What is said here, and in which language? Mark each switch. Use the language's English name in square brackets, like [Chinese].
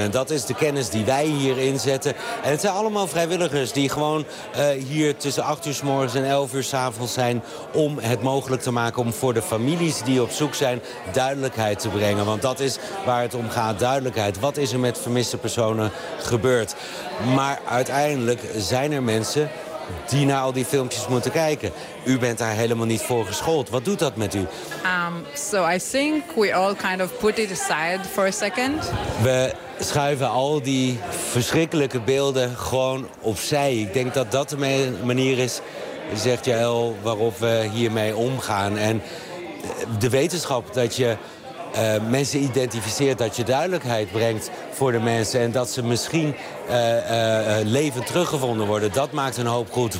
[Dutch] En dat is de kennis die wij hier inzetten. En het zijn allemaal vrijwilligers die gewoon hier tussen 8 uur 's morgens en 11 uur 's avonds zijn om het mogelijk te maken om voor de families die op zoek zijn duidelijkheid te brengen. Want dat is waar het om gaat, duidelijkheid. Wat is er met vermiste personen gebeurd? Maar uiteindelijk zijn er mensen die naar al die filmpjes moeten kijken. U bent daar helemaal niet voor geschoold. Wat doet dat met u? [English] So I think we all kind of put it aside for a second. [Dutch] We schuiven al die verschrikkelijke beelden gewoon opzij. Ik denk dat dat de manier is, zegt Jael, waarop we hiermee omgaan. En de wetenschap dat je mensen identificeert, dat je duidelijkheid brengt voor de mensen en dat ze misschien levend teruggevonden worden, dat maakt een hoop goed.